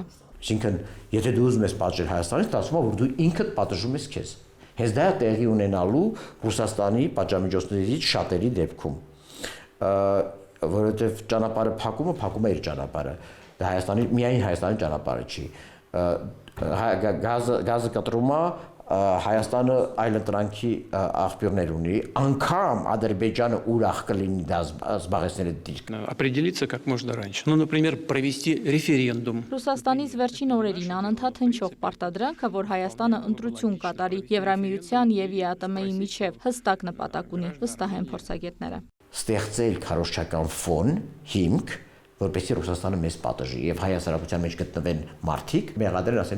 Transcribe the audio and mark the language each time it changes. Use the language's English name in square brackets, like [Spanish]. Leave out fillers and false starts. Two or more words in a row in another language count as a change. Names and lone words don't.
[Armenian] Այսինքն, եթե դու ուզում ես պատժել Հայաստանից, ասում ես, որ դու ինքդ պատժում ես քեզ։ Հենց դա է տեղի ունենալու Ռուսաստանի պատժամիջոցներից շատերի դեպքում, որովհետև ճանապարհը փակում է իր ճանապարհը, դա միայն Հայաստանի ճանապարհը չի, գազը կտրում է, Հայաստանը այլընտրանքի աղբյուրներ ունի, անգամ Ադրբեջանը ուրախ կլինի դա զբաղեցնել այդ դիրքը։ [Russian] Определиться как можно раньше. Ну, например, провести референдум. [Armenian] Ռուսաստանից վերջին օրերին անընդհատ հնչող պարտադրանքը, որ Հայաստանը ընտրություն կատարի Եվրամիության եւ ԵԱՏՄ-ի միջև հստակ նպատակ ունի, վստահ են փորձագետները։ Ստեղծել քարոզչական ֆոն, հիմք, որպեսզի Ռուսաստանը մեզ պատժի եւ հայ հասարակության մեջ գտնվեն մարդիկ, մեղադրեն ասեն,